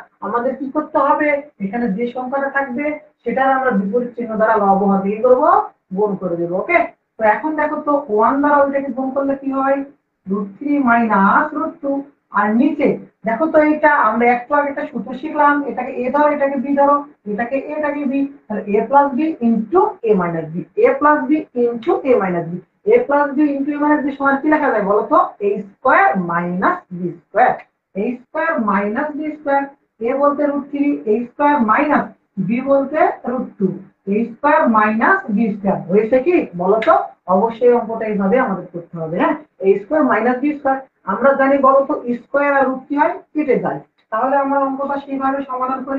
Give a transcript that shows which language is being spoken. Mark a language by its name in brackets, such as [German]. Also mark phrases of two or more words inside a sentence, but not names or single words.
[Bangla] আমাদের কি করতে হবে, এখানে যে সংখ্যাটা থাকবে সেটার আমরা বিপরীত চিহ্ন দ্বারা লব হর কি করব গুণ করে দেব। ওকে, তো এখন দেখো তো 1 দ্বারা ওইটাকে গুণ করলে কি হয় √3 - √2, আর নিচে দেখো তো এইটা আমরা একটু আগে একটা সূত্র শিখলাম, এটাকে a ধরো এটাকে b ধরো, এটাকে a এটাকে b, তাহলে a + b * a - b, a + b * a - b, a + b * a - b সমান কি লেখা যায় বলো তো a² - b², a² - b², a বলতে √3, a² - b বলতে √2, a² - b² হয়েছে কি বলো তো। অবশ্যই অঙ্কটা এইভাবে আমাদের করতে হবে। হ্যাঁ a² - b², আমরা জানি বলতো স্কয়ার আর রুট কি হয় কেটে যায়, তাহলে আমরা অঙ্কটা সেইভাবে সমাধান করি।